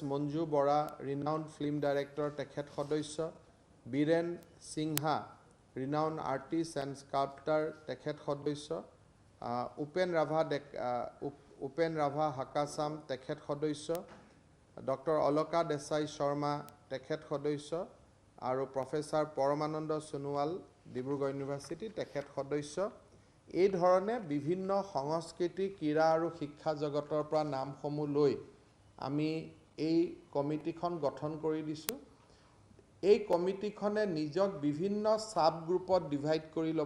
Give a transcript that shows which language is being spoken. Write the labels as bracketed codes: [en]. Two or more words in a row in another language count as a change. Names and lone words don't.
[en] Manju Bora, renowned film director, [as] তেখেত সদস্য, [en] Biren Singha, renowned artist and sculptor, [as] তেখেত সদস্য, [en] Upen Rabha Hakasam, [as] তেখেত সদস্য, [en] Dr. [as] Aloka Desai Sharma, তেখেত সদস্য, আৰু Professor Paramananda Sonowal, Dibrugarh University, তেখেত সদস্য। এই ধৰণে বিভিন্ন সংস্কৃতি, ক্ৰীড়া আৰু শিক্ষা জগতৰ পৰা নামসমূহ লৈ আমি এই কমিটিখন গঠন কৰি দিছো। এই কমিটিখনে নিজক বিভিন্ন [en] sub groupot divide [as] কৰি ল'ব।